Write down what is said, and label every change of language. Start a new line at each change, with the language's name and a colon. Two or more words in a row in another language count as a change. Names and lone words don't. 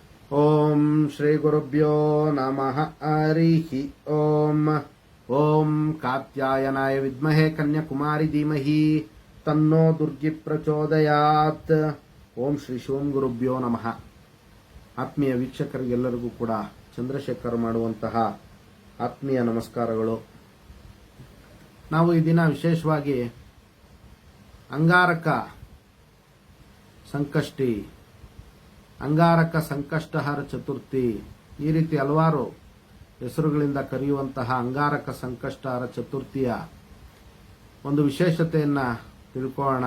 Sanskrit: ಓಂ ಶ್ರೀ ಗುರುಭ್ಯೋ ನಮಃ ಹರಿ ಓಂ. ಓಂ ಕಾತ್ಯಾಯನಾಯ ವಿದ್ಮಹೇ ಕನ್ಯಾಕುಮಾರಿ ಧೀಮಹಿ ತನ್ನೋ ದುರ್ಗಿ ಪ್ರಚೋದಯಾತ್. ಓಂ ಶ್ರೀ ಶಿವಂ ಗುರುಭ್ಯೋ ನಮಃ.
Kannada: ಆತ್ಮೀಯ ವೀಕ್ಷಕರಿಗೆಲ್ಲರಿಗೂ ಕೂಡ ಚಂದ್ರಶೇಖರ್ ಮಾಡುವಂತಹ ಆತ್ಮೀಯ ನಮಸ್ಕಾರಗಳು. ನಾವು ಈ ದಿನ ವಿಶೇಷವಾಗಿ ಅಂಗಾರಕ ಸಂಕಷ್ಟಿ, ಅಂಗಾರಕ ಸಂಕಷ್ಟಹರ ಚತುರ್ಥಿ, ಈ ರೀತಿ ಹಲವಾರು ಹೆಸರುಗಳಿಂದ ಕರೆಯುವಂತಹ ಅಂಗಾರಕ ಸಂಕಷ್ಟಹರ ಚತುರ್ಥಿಯ ಒಂದು ವಿಶೇಷತೆಯನ್ನ ತಿಳ್ಕೊಳ್ಳೋಣ.